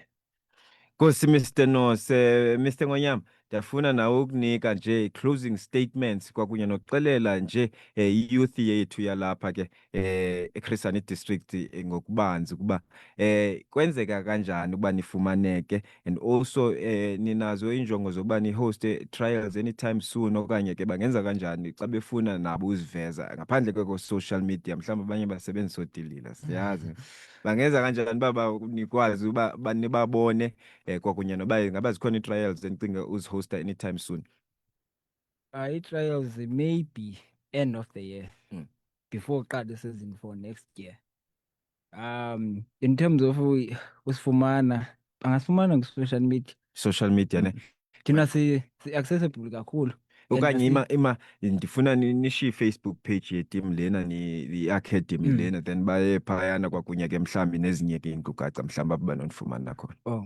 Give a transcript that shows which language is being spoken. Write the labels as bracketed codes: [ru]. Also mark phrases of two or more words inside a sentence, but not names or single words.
[xh] Nkosi Mr. Nose, Mr. Ngonyama, ndiyafuna nawe ukunika nje [en] closing statements [xh] kwakunye nokuxelela nje i-youth yethu yalapha ke eChris Hani District ngokubanzi ukuba kwenzeka kanjani ukuba nifumaneke, [en] and also [xh] ninazo injongo zokuba ni-host [en] trials anytime soon, [xh] okanye ke bangenza kanjani xa befuna nabo uziveza ngaphandle kweko- [en] social media, [xh] mhlawumbi abanye basebenzisa odilila, siyazi. Bangenza kanjani baba nikwazi uba nibabone kwakunye noba ingaba zikhona ii-trials endicinga uzihosta [en] anytime soon? I-trials maybe end of the year, before qala season for next year. In terms of [xh] usifumana, bangasifumana [en] ku-social media. Social media ne? [xh] Thina si-accessible kakhulu. Okanye ndifuna nishiye i-Facebook page yetim lena i-academy lena, then baye phayana kwakunye ke mhlawumbi nezinye ke iinkcukacha mhlawumbi abo banondifumana khona.